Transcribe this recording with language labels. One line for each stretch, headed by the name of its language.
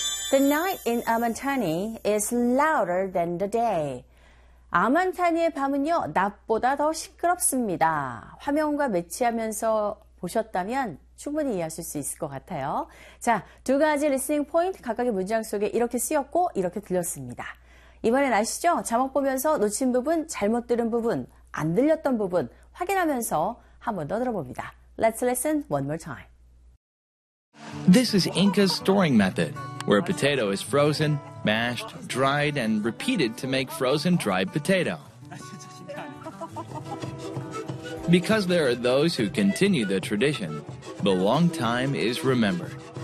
English: The night in Amantani is louder than the day.
Korean: 아만타니의 밤은요, 낮보다 더 시끄럽습니다. 화면과 매치하면서 보셨다면 충분히 이해하실 수 있을 것 같아요. 자, 두 가지 리스닝 포인트 각각의 문장 속에 이렇게 쓰였고 이렇게 들렸습니다. 이번엔 아시죠? 자막 보면서 놓친 부분, 잘못 들은 부분, 안 들렸던 부분 확인하면서 한번 더 들어봅니다.
English: Let's listen one more time. This is Inca's storing method, where a potato is frozen, mashed, dried, and repeated to make frozen dried potato. Because there are those who continue the tradition, the long time is remembered.